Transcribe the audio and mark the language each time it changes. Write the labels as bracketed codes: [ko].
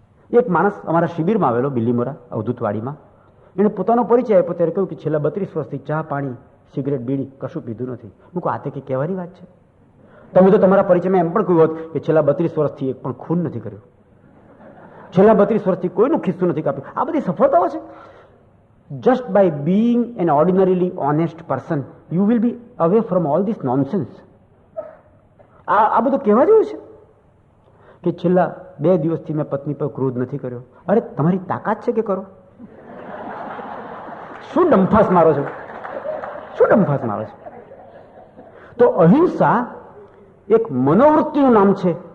[gu] એક માણસ અમારા શિબિરમાં આવેલો, બિલ્લીમોરા અવધૂતવાડીમાં, એણે પોતાનો પરિચય આપ્યો. ત્યારે કહ્યું કે છેલ્લા 32 વર્ષથી ચા પાણી સિગરેટ બીડી કશું પીધું નથી. હું કહું, આ તે કંઈ કહેવાની વાત છે? તમે તો તમારા પરિચયમાં એમ પણ કહ્યું હોત કે છેલ્લા 32 વર્ષથી એક પણ ખૂન નથી કર્યું, છેલ્લા 32 વર્ષથી કોઈનું ખિસ્સું નથી કાપ્યું. આ બધી સફળતાઓ છે. [en] Just by being an ordinarily honest person, you will be away from all this nonsense. [gu] આ બધું કહેવા જેવું છે કે છેલ્લા 2 દિવસથી મેં પત્ની પર ક્રોધ નથી કર્યો. અરે તમારી તાકાત છે કે કરો? શું ડંફાસ મારો છો? શું ડંફાસ મારો છો? તો અહિંસા એક મનોવૃત્તિનું નામ છે.